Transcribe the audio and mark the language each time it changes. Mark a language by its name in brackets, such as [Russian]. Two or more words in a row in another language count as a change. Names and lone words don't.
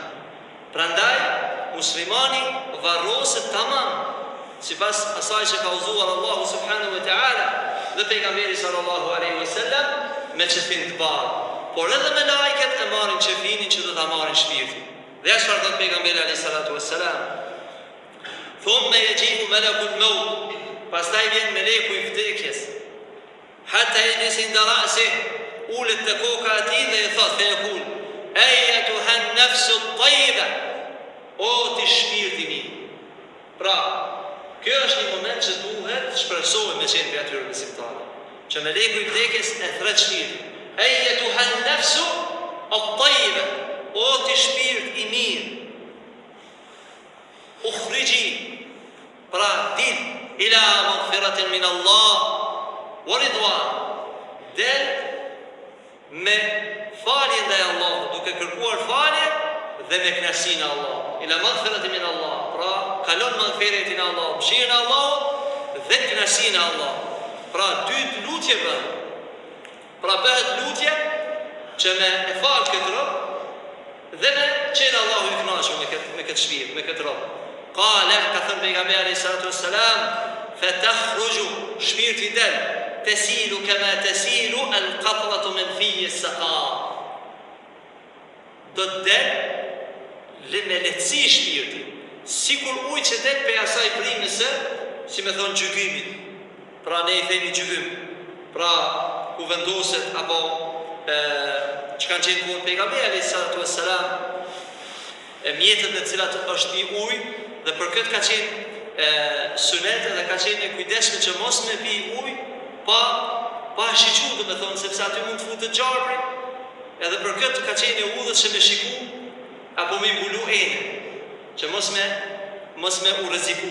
[Albanian] Prandaj, muslimani varroset tamam, sipas asaj që ka udhëzuar Allahu [Arabic] سبحانه وتعالى [Albanian] dhe pejgamberi [Arabic] صلى الله عليه وسلم [Albanian] me çefin të bardhë. Por edhe me lajket e marrin çefinin që do ta marrin shpirtin. Dhe ashtu thot pejgamberi [Arabic] عليه الصلاة والسلام: "ثم يجيء ملك الموت." [Albanian] Pastaj vjen meleku i vdekjes. [Arabic] حتى يجلس عند رأسه, [Albanian] ulet te koka e tij dhe i thot [Arabic] فيقول أيتها النفس الطيبة." [Albanian] O ti shpirti i mirë. Pra, kjo është një moment që duhet shpresohet me qenë për atyre besimtarë. Që meleku i vdekjes e thret shpirtin. [Arabic] أيتها النفس الطيبة. [Albanian] O ti shpirt i mirë. Ukhriji. Pra, dil [Arabic] إلى مغفرة من الله ورضوان. [Albanian] Del me falje ndaj Allahut, duke kërkuar falje dhe me kënaqësinë e Allahut. [Arabic] إلى مغفرة من الله. [Albanian] Pra, kalon maghfiratin e Allahut, mëshirën e Allahut dhe kënaqësinë e Allahut. Pra, dy lutje bën. Pra bëhet lutje që me e fal këtë rob dhe me qenë Allahu i kënaqur me këtë shpirt, me këtë rob. Qala ka thënë pejgamberi [Arabic] عليه الصلاة والسلام: [Albanian] "Fatakhruju shpirti del, [Arabic] تسيل كما تسيل القطرة من في السقاء." [Albanian] Do të del me lehtësi shpirti, sikur ujë që del pe asaj primëse, si me thonë gjykimit. Pra ne i themi gjykim. Pra ku vendoset apo që kanë qenë kohën pejgamberi [Arabic] عليه الصلاة والسلام, [Albanian] mjetët në cilat është i ujë, dhe për këtë ka qenë sunet dhe ka qenë e kujdesshme që mos me pi ujë pa shiqu, do me thonë, sepse aty mund të futet gjarpri, edhe për këtë ka qenë e udhët që me shiku apo me mbulu ene, që mos me u rreziku.